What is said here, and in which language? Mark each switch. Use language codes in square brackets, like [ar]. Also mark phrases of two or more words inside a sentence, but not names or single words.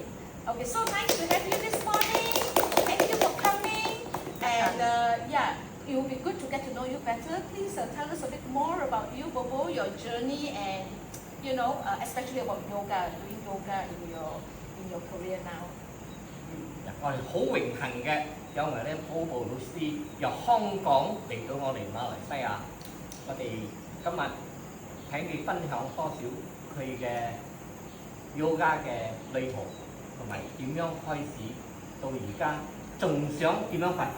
[en] Okay, so nice to have you this morning. Thank you for coming. And it will be good to get to know you better. Please tell us a bit more about you, Bobo, your journey, and especially about yoga, doing yoga in your career now. [yue] 我哋好榮幸嘅，因為咧 Bobo 老師由香港嚟到我哋馬來西亞，我哋今日請你分享多少佢嘅 yoga 嘅旅途，同埋點樣開始到而家，仲想點樣發展